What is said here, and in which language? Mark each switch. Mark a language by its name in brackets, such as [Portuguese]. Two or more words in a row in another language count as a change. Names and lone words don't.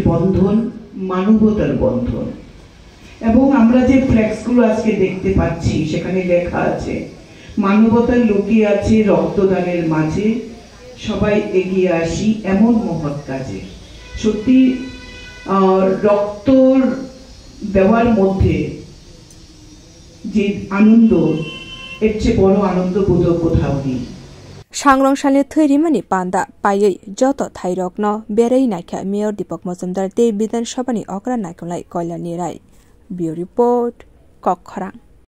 [Bangla] বন্ধন মানবতার বন্ধন এবং আমরা যে ফ্ল্যাক্সগুলো আজকে দেখতে পাচ্ছি সেখানে লেখা আছে মানবতার লুকিয়ে আছে রক্তদানের মাঝে সবাই এগিয়ে আসি এমন মহৎ কাজে সত্যি রক্ত দেওয়ার মধ্যে যে আনন্দ এর চেয়ে বড় আনন্দ বোধহয় কোথাও নেই [Kok Borok] Sangrongshali Thairimani Panda Payai Joto Thairokno Berei Naikha Mayor Deepak Majumdar Te Bidan Shabani Okra Naikulai Koilani Rai Bureau Report Kokkhorang